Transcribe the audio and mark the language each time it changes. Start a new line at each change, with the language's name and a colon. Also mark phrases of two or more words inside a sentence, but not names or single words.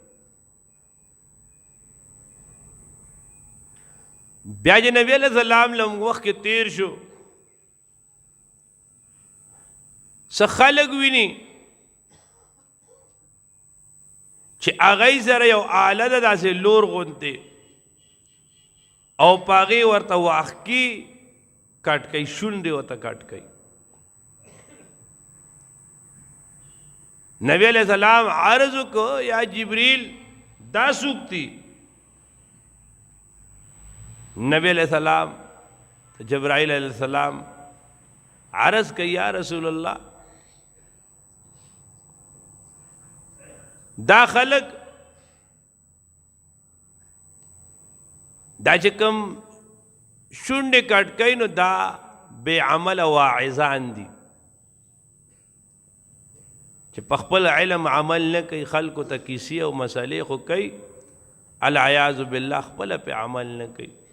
Pashto: بیا چې نبی
Arabic: علیہ السلام
Pashto: لم وخت کې تیر شو څه خلق ویني چې هغوی سره یو آله ده داسې لور غوندې او په هغې ورته واخکي کټ کوي شونډې ورته کټ کوي. نبی
Arabic: علیہ السلام
Pashto: عرض وکړو
Arabic: یا جبریل
Pashto: دا څوک دي؟ نبی
Arabic: علیہ السلام
Pashto: جبرائیل
Arabic: علیہ السلام
Pashto: عرض کوي
Arabic: یا رسول الله
Pashto: دا خلق دا چې کوم شونډې کټ کوي نو دا بے عمل واعظان دي چې په خپل علم عمل نه کوي خلکو ته کیسې او مسئلې خو کوي
Arabic: العیاذ بالله
Pashto: خپل په عمل نه کوي.